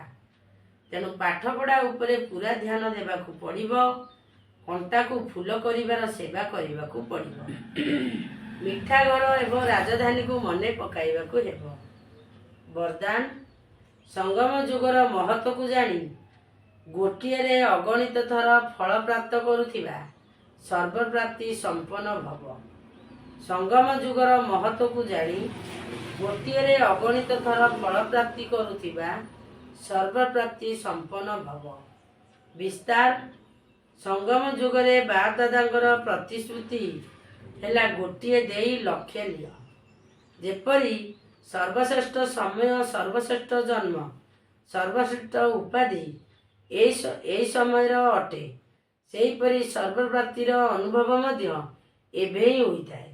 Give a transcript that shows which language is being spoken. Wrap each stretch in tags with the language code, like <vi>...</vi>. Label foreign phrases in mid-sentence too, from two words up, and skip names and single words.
<or>ତେଣୁ ପାଠ ପଢ଼ା ଉପରେ ପୂରା ଧ୍ୟାନ ଦେବାକୁ ପଡ଼ିବ। କଣ୍ଟାକୁ ଫୁଲ କରିବାର ସେବା କରିବାକୁ ପଡ଼ିବ। ମିଠା ଘର ଏବଂ ରାଜଧାନୀକୁ ମନେ ପକାଇବାକୁ ହେବ। ବରଦାନ ସଙ୍ଗମ ଯୁଗର ମହତ୍ୱକୁ ଜାଣି ଗୋଟିଏରେ ଅଗଣିତ ଥର ଫଳ ପ୍ରାପ୍ତ କରୁଥିବା ସର୍ବପ୍ରାପ୍ତି ସମ୍ପନ୍ନ ଭବ। ସଙ୍ଗମ ଯୁଗର ମହତ୍ୱକୁ ଜାଣି ଗୋଟିଏରେ ଅଗଣିତ ଥର ଫଳ ପ୍ରାପ୍ତି କରୁଥିବା ସର୍ବପ୍ରାପ୍ତି ସମ୍ପନ୍ନ ଭବ। ବିସ୍ତାର ସଙ୍ଗମ ଯୁଗରେ ବାପ ଦାଦାଙ୍କର ପ୍ରତିଶ୍ରୁତି ହେଲା ଗୋଟିଏ ଦେଇ ଲକ୍ଷ୍ୟ ନିଅ। ଯେପରି ସର୍ବଶ୍ରେଷ୍ଠ ସମୟ ସର୍ବଶ୍ରେଷ୍ଠ ଜନ୍ମ ସର୍ବଶ୍ରେଷ୍ଠ ଉପାଧି ଏହି ସମୟ ଅଟେ ସେହିପରି ସର୍ବପ୍ରାପ୍ତିର ଅନୁଭବ ମଧ୍ୟ ଏବେ ହିଁ ହୋଇଥାଏ।</or>